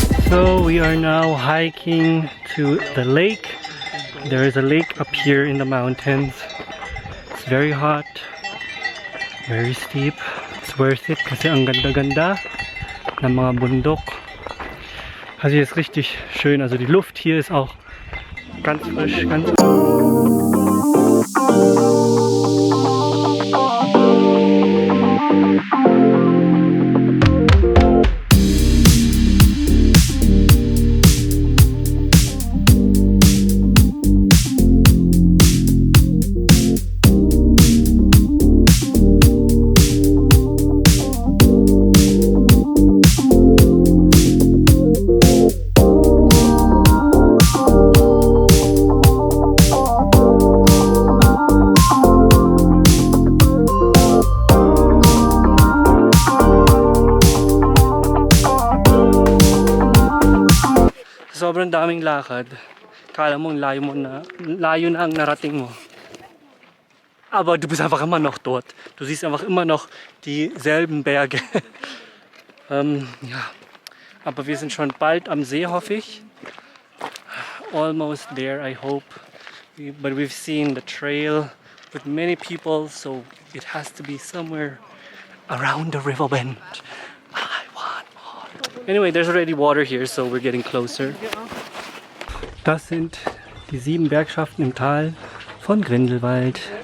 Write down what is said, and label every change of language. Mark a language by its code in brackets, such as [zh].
[en] So we are now hiking to the lake. There is a lake up here in the mountains. It's very hot, very steep. It's worth it [tl] kasi ang ganda-ganda ng mga bundok. [de] Also hier ist richtig schön. Also die Luft hier ist auch ganz frisch, ganz [tl] sobrang daming lakad. Kala mong layo na ang narating mo. [de] Aber du bist einfach immer noch dort. Du siehst einfach immer noch dieselben Berge. Ja, aber wir sind schon bald am See, hoffe ich. [en] Almost there, I hope. But we've seen the trail with many people, so it has to be somewhere around the river bend. I want more. Anyway, there's already water here, so we're getting closer. [de] Das sind die 7 Bergschaften im Tal von Grindelwald.